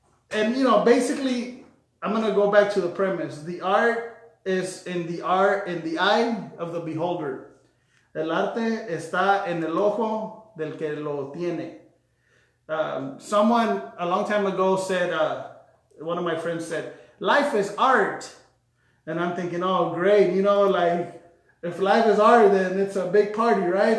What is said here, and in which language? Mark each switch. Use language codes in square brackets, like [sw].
[en] And you know, basically, I'm gonna go back to the premise. The art is in the eye of the beholder. [es] El arte está en el ojo del que lo tiene. [en] Someone a long time ago said, one of my friends said, "Life is art," and I'm thinking, oh, great, you know, like if life is art, then it's a big party, right?